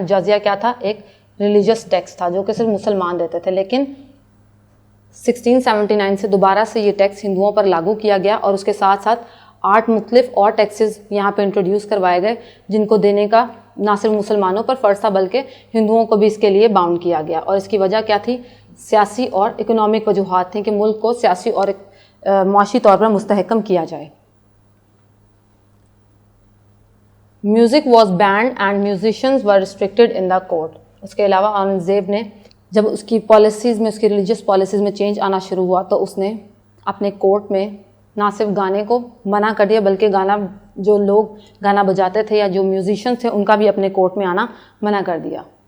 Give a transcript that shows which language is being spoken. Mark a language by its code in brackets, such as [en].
[ur] جزیہ کیا تھا؟ ایک ریلیجیس ٹیکس تھا جو کہ صرف مسلمان دیتے تھے، لیکن 1679 سے دوبارہ سے یہ ٹیکس ہندوؤں پر لاگو کیا گیا، اور اس کے ساتھ ساتھ 8 مختلف اور ٹیکسز یہاں پہ انٹروڈیوس کروائے گئے جن کو دینے کا نہ صرف مسلمانوں پر فرض تھا بلکہ ہندوؤں کو بھی اس کے لیے باؤنڈ کیا گیا. اور اس کی وجہ کیا تھی؟ سیاسی اور اکنامک وجوہات تھیں کہ ملک کو سیاسی اور معاشی طور پر مستحکم کیا جائے. [en] Music was banned and musicians were restricted in the court. [ur] اس کے علاوہ اورنگزیب نے جب اس کی پالیسیز میں، اس کی ریلیجیس پالیسیز میں چینج آنا شروع ہوا تو اس نے اپنے کورٹ میں نہ صرف گانے کو منع کر دیا بلکہ جو لوگ گانا بجاتے تھے یا جو میوزیشینز تھے ان کا بھی اپنے کورٹ میں آنا منع کر دیا.